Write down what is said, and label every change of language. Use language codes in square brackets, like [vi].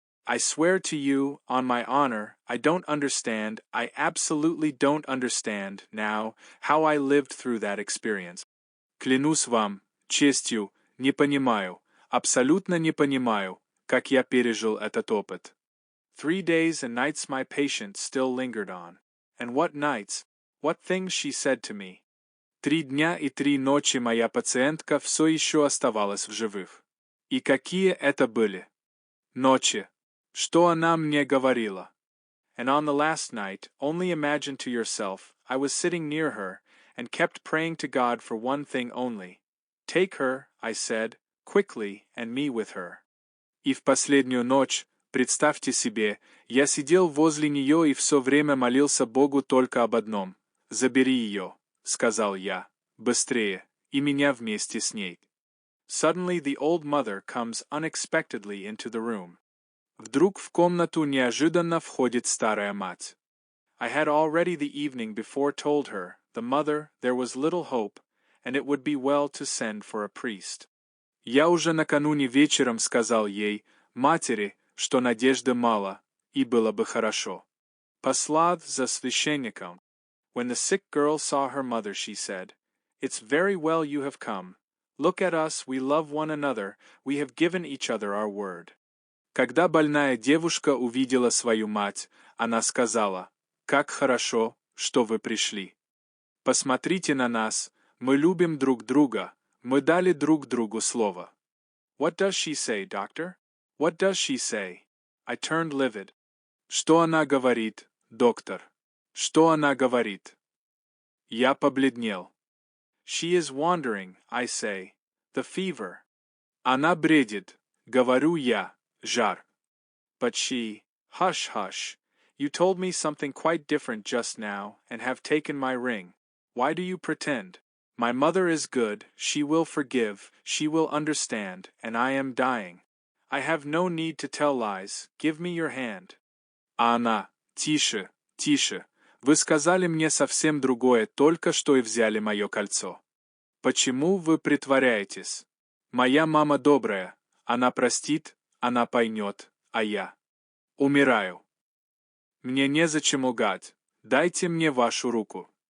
[en] I swear to you, on my honor, I absolutely don't understand, now, how I lived through that experience. [ru] Клянусь вам, честью, не понимаю, абсолютно не понимаю, как я пережил этот опыт. [en] 3 days and nights my patient still lingered on. And what nights, what things she said to me. [ru] 3 дня и 3 ночи моя пациентка все еще оставалась в живых. И какие это были ночи? Что она мне говорила? [en] And on the last night, only imagine to yourself, I was sitting near her, and kept praying to God for one thing only. Take her, I said, quickly, and me with her. [ru] И в последнюю ночь, представьте себе, я сидел возле нее и все время молился Богу только об одном. «Забери ее», — сказал я, — «быстрее, и меня вместе с ней». [en] Suddenly the old mother comes unexpectedly into the room. [ru] Вдруг в комнату неожиданно входит старая мать. [en] I had already the evening before told her, the mother, there was little hope, and it would be well to send for a priest. [ru] Я уже накануне вечером сказал ей, матери, что надежды мало, и было бы хорошо. Послав за священником. [en] When the sick girl saw her mother, she said, It's very well you have come. Look at us, we love one another, we have given each other our word. [ru] Когда больная девушка увидела свою мать, она сказала, «Как хорошо, что вы пришли. Посмотрите на нас, мы любим друг друга, мы дали друг другу слово». [en] What does she say, doctor? What does she say? I turned livid. [ru] Что она говорит, доктор? Что она говорит? Я побледнел. [en] She is wandering, I say. The fever. [ru] Она бредит, говорю я, жар. [en] But she, hush, hush. You told me something quite different just now, and have taken my ring. Why do you pretend? My mother is good, she will forgive, she will understand, and I am dying. I have no need to tell lies, give me your hand. [ru] А она, тише, тише. Вы сказали мне совсем другое, только что и взяли мое кольцо. Почему вы притворяетесь? Моя мама добрая, она простит, она поймет, а я умираю. Мне незачем лгать, дайте мне вашу руку.